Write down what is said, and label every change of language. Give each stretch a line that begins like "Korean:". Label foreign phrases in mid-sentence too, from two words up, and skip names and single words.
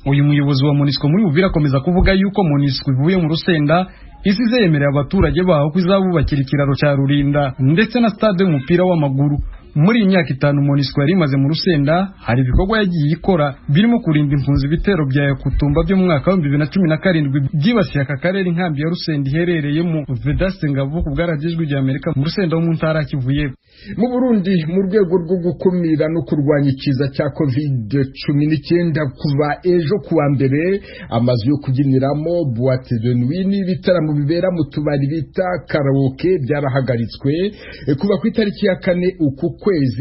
Kinyarwanda: Uyu muyobozi wa MONUSCO muri Uvira akomeza kuvuga yuko MONUSCO ivuye mu Rusenda isize yemerera abaturage baho kwizabubakira ikiraro cya Rurinda ndetse na stade y'umupira w'amaguru. Muri imyaka 5 MONUSCO yari imaze mu Rusenda hari ibikorwa yagiye ikora birimo kurinda impunzi ibitero bya Yakutumba byo mu mwaka wa 2017 byibasiye aka karere inkambi ya Rusenda iherereyemo. Vedaste Ngabo ku bwaragijwe rya Amerika mu Rusenda wo mu ntara Kivuye. Mu Burundi mu rwego rwo gukumira no kurwanya ikiza cya COVID-19 kuva ejo kuwa mbere amazu yo kubyiniramo
French: boîte de nuit
Kinyarwanda: n'ibitaramo bibera mu tubari bita karaoke byarahagaritswe kuva ku itariki ya 4 uku kwezi.